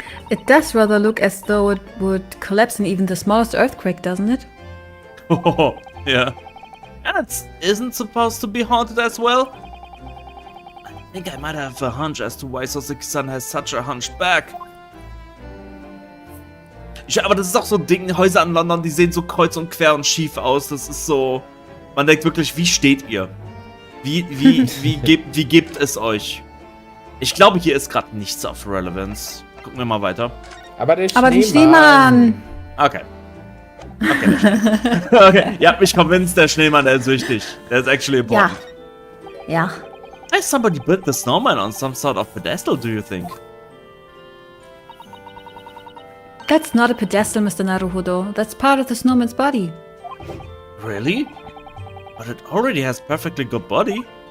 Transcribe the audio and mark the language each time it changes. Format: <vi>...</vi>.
<en>It does rather look as though it would collapse in even the smallest earthquake, doesn't it? Oh, yeah. And it isn't supposed to be haunted as well? I think I might have a hunch as to why Soseki-san has such a hunched back.</en> <de>Aber das ist auch so ein Ding, Häuser in London, die sehen so kreuz und quer und schief aus. Das ist so... Man denkt wirklich, wie steht ihr? Wie gebt es euch? Ich glaube, hier ist gerade nichts auf Relevance. Gucken wir mal weiter. Aber der Schneemann! Okay. Okay, ihr habt mich convinced, der Schneemann, der ist wichtig. Der ist</de> <en>actually important.</en> <de>Ja.</de> <en>Has somebody built the snowman on some sort of pedestal, do you think? That's not a pedestal, Mr. Naruhodo. That's part of the snowman's body. Really? But it already has perfectly good body.</en>